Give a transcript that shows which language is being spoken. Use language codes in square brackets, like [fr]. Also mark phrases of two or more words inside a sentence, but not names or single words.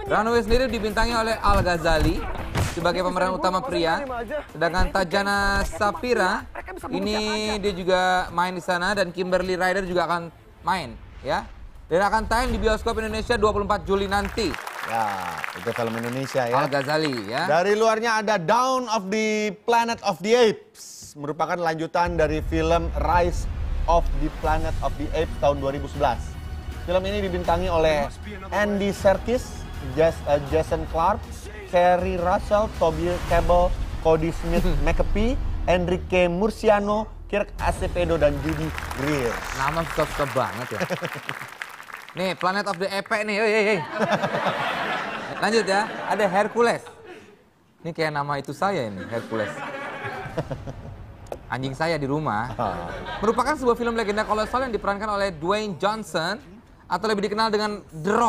[id] Runaway sendiri dibintangi oleh Al Ghazali sebagai pemeran utama pria. Sedangkan Tajana Sapira ini dia juga main di sana dan Kimberly Ryder juga akan main ya. Dan akan tayang di bioskop Indonesia 24 Juli nanti. Ya, itu film Indonesia ya. Al Ghazali ya. Dari luarnya ada Dawn of the Planet of the Apes. Merupakan lanjutan dari film Rise of the Planet of the Apes tahun 2011. Film ini dibintangi oleh Andy Serkis, Jason Clarke, Kerry Russell, Toby Kebbell, Cody Smith McAfee, Enrique Murciano, Kirk Acevedo, dan Judy Greer. Nama suka-suka banget ya. Nih, Planet of the Apes nih. Hey. Lanjut ya, ada Hercules. Ini kayak nama itu saya ini, Hercules. Anjing saya di rumah. Merupakan sebuah film legenda kolosal yang diperankan oleh Dwayne Johnson atau lebih dikenal dengan The Rock.